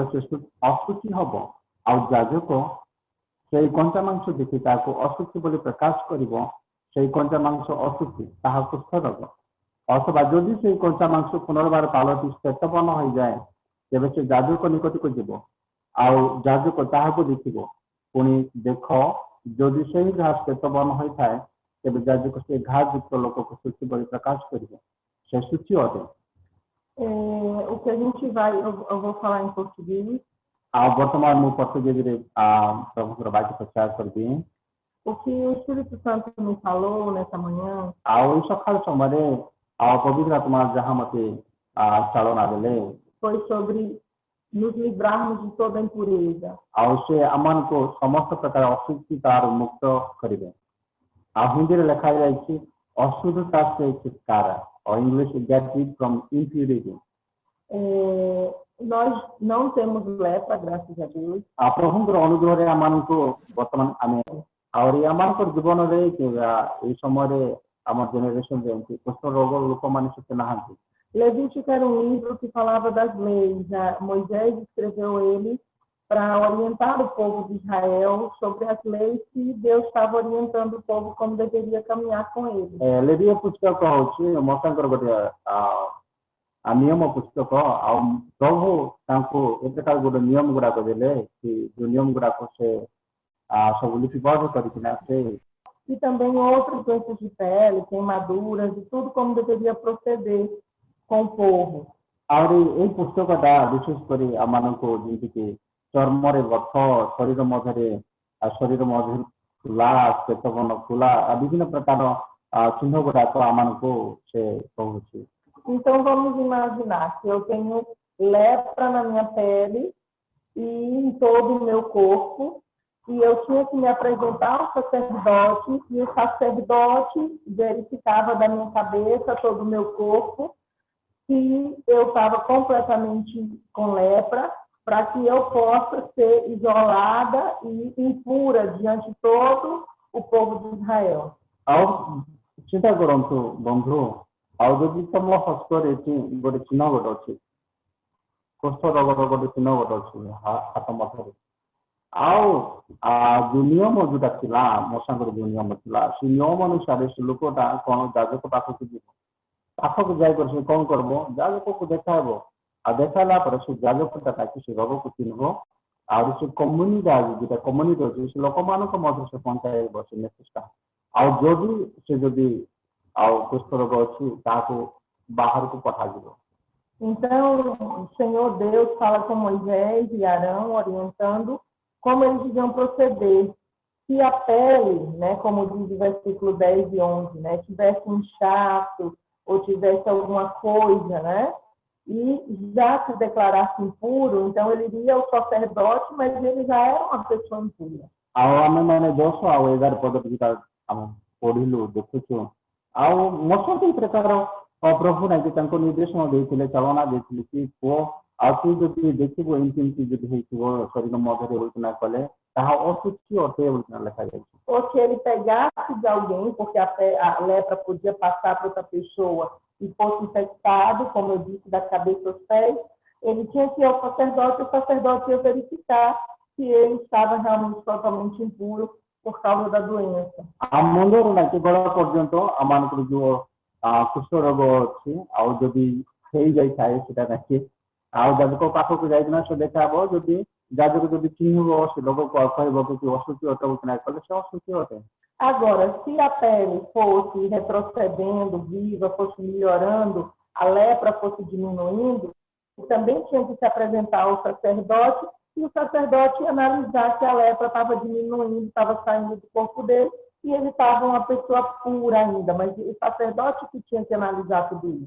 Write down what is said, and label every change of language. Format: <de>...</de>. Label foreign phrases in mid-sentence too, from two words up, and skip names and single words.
<or>ସେ ଅଶୁଚି ହବ ଆଉ ଯାଜକ ସେଇ କଞ୍ଚା ମାଂସ ଦେଖି ତାହାକୁ ଅଶୁଚି ବୋଲି ପ୍ରକାଶ କରିବ ସେଇ କଞ୍ଚା ମାଂସ ଅଶୁଚି ତାହା କୁଷ୍ଠ ରୋଗ ଅଥବା ଯଦି ସେଇ କଞ୍ଚା ମାଂସ ପୁନର୍ବାର ପାଲଟି ଶ୍ଵେତବର୍ଣ୍ଣ ହୋଇଯାଏ ତେବେ ସେ ଯାଜକ ନିକଟକୁ ଯିବ ଆଉ ଯାଜକ ତାହାକୁ ଦେଖିବ ପୁଣି ଦେଖ ଯଦି ସେହି ଘା ଶ୍ଵେତବର୍ଣ୍ଣ ହୋଇଥାଏ ତେବେ ଯାଜକ ସେ ଘା ଯୁକ୍ତ ଲୋକକୁ ଶୁଚି ବୋଲି ପ୍ରକାଶ କରିବ ସେ ଶୁଚି ଅଟେ</or> <pt>O que a gente vai, eu vou falar em português.</pt> <or>ଆଉ ବର୍ତ୍ତମାନ ମୁଁ ପର୍ତ୍ତୁଗୀଜରେ ପ୍ରଭୁଙ୍କର ବାକ୍ୟ ପ୍ରଚାର କରିବି</or> <pt>O que o Espírito Santo me falou nessa manhã</pt> <or>ଆଉ ଏଇ ସକାଳ ସମୟରେ ଆଉ ପବିତ୍ର ଆତ୍ମା ଯାହା ମତେ ଚାଳନା ଦେଲେ</or> <pt>foi sobre nos livrarmos de toda impureza.</pt> <or>ଆଉ ସେ ଆମମାନଙ୍କୁ ସମସ୍ତ ପ୍ରକାର ଅଶୁଚିତାରୁ ମୁକ୍ତ କରିବେ ଆଉ ହିନ୍ଦୀରେ ଲେଖା ଯାଇଛି</or> <hi>अशुद्धता से छुटकारा</hi> <or>ଆଉ ଇଂଲିଶ</or> <en>get rid from impurity.</en> <pt>Nós não temos lepra, graças a Deus.</pt> <or>ଆଉ ପ୍ରଭୁଙ୍କର ଅନୁଗ୍ରହରେ ଆମମାନଙ୍କୁ ବର୍ତ୍ତମାନ ଆମେ ଆହୁରି ଆମମାନଙ୍କର ଜୀବନରେ ଏଇ ସମୟରେ ଆମ ଜେନେରେସନରେ ଏମିତି କୁଷ୍ଠ ରୋଗ ଲୋକମାନେ ସେତେ ନାହାନ୍ତି</or> <pt>Levítico era um livro que falava das leis. Moisés escreveu ele para orientar o povo de Israel sobre as leis que Deus estava orientando o povo como deveria caminhar com ele.</pt> <or>ଲେବୀୟ ପୁସ୍ତକ ହଉଛି ମୋଶଙ୍କର ଗୋଟେ ନିୟମ ପୁସ୍ତକ ଆଉ ପ୍ରଭୁ ତାଙ୍କୁ ଏ ପ୍ରକାର ଗୋଟେ ନିୟମ ଗୁଡାକ ଦେଲେ କି ଯୋଉ ନିୟମ ଗୁଡାକ ସେ ସବୁ ଲିପିବଦ୍ଧ କରିକିନା ସେ</or> <pt>E também outros doenças de pele, queimaduras e tudo como deveria proceder com o povo.</pt> <or>ଆହୁରି ଏଇ ପୁସ୍ତକଟା ବିଶେଷ କରି ଆମମାନଙ୍କୁ ଯେମିତିକି ଚର୍ମରେ ବଥ ଶରୀର ମଧ୍ୟରେ ଫୁଲା ଶ୍ଵେତବର୍ଣ୍ଣ ଫୁଲା ବିଭିନ୍ନ ପ୍ରକାର ଚିହ୍ନ ଗୁଡାକ ଆମମାନଙ୍କୁ ସେ କହୁଛି</or> <pt>Então vamos imaginar que eu tenho lepra na minha pele e em todo o meu corpo e eu tinha que me apresentar ao sacerdote e o sacerdote verificava da minha cabeça todo o meu corpo se eu estava completamente com lepra, para que eu possa ser isolada e impura diante de todo o povo de Israel.</pt> <or>ଆଉ ଚିନ୍ତା କରନ୍ତୁ ବନ୍ଧୁ ଆଉ ଯଦି ତମ ହସ୍ତରେ ଗୋଟେ ଚିହ୍ନ ଗୋଟେ ଅଛି କୁଷ୍ଠ ରୋଗର ଗୋଟେ ଚିହ୍ନ ଗୋଟେ ଅଛି ହାତ ମଧ୍ୟରେ ଆଉ ଯୋଉ ନିୟମ ଯୋଉଟା ଥିଲା ମୋ ସାଙ୍ଗରେ ଯୋଉ ନିୟମ ଥିଲା ସେ ନିୟମ ଅନୁସାରେ ସେ ଲୋକଟା କଣ ଯାଜକ ପାଖକୁ ଯିବ ପାଖକୁ ଯାଇକରି ସେ କଣ କରିବ ଯାଜକକୁ ଦେଖାହେବ ଆଉ ଦେଖାଇଲା ପରେ ସେ ଯାଜକଟା ତାକି ସେ ରୋଗକୁ ଚିହ୍ନିବ ଆହୁରି ସେ କମ୍ୟୁନିଟି ଯୋଉଟା କମ୍ୟୁନିଟି ଅଛି ସେ ଲୋକମାନଙ୍କ ମଧ୍ୟରେ ସେ ପହଞ୍ଚାଇବ ସେ ମେସେଜଟା ଆଉ ଯଦି ଆଉ କୁଷ୍ଠ ରୋଗ ଅଛି ତାହାକୁ ବାହାରକୁ ପଠାଯିବ</or> <pt>Então, o Senhor Deus fala com Moisés e Arão, orientando como eles deviam proceder. Se a pele, né, como diz o versículo 10 e 11, né, tivesse um inchaço ou tivesse alguma coisa, né, e já se declarasse impuro, então ele iria ao sacerdote, mas ele já era uma pessoa impura.</pt> <or>ଆଉ ଆମେ ମାନେ 10 ଆଉ 11 ପଦ ଟିକେ ଆମେ ପଢିଲୁ ଦେଖୁଛୁ ଆଉ ମୋଶଙ୍କୁ ଏ ପ୍ରକାର ପ୍ରଭୁ ନାକି ତାଙ୍କୁ ନିର୍ଦ୍ଦେଶନା ଦେଇଥିଲେ ଚାଳନା ଦେଇଥିଲେ କି ପୁଅ ଆଉ ତୁ ଯଦି ଦେଖିବୁ ଏମିତି ଯଦି ହେଇଥିବ ଶରୀର ମଧ୍ୟରେ ହୋଇକିନା କଲେ ତାହା ଅଶୁଚି ଅଟେ ବୋଲିକିନା ଲେଖାଯାଇଛି</or> <pt>Ou se ele pegasse de alguém, porque a lepra podia passar para outra pessoa e fosse infectado, como eu disse, da cabeça aos pés, ele tinha que ir ao sacerdote, e o sacerdote ia verificar se ele estava realmente totalmente impuro por causa da doença.</pt> <or>आ मुंडରୁ ନାକି ଗୋଡ଼ ପର୍ଯ୍ୟନ୍ତ ଆମମାନଙ୍କର ଯୋଉ କୁଷ୍ଠ ରୋଗ ଅଛି ଆଉ ଯଦି ହେଇଯାଇଥାଏ ସେଟା ନାକି ଆଉ ଯାଜକ ପାଖକୁ ଯାଇକିନା ସେ ଦେଖାହବ ଯଦି ଯାଜକ ଯଦି ଚିହ୍ନିବ ସେ ଲୋକକୁ କହିବ କି ଅଶୁଚି ଅଟ କି ନାହିଁ କହିଲେ ସେ ଅଶୁଚି ଅଟେ।</or> <pt>Agora, se a pele fosse retrocedendo, viva, fosse melhorando, a lepra fosse diminuindo, também tinha que se apresentar ao sacerdote e o sacerdote ia analisar se a lepra estava diminuindo, estava saindo do corpo dele e ele estava uma pessoa pura ainda, mas o sacerdote que tinha que analisar tudo isso.</pt>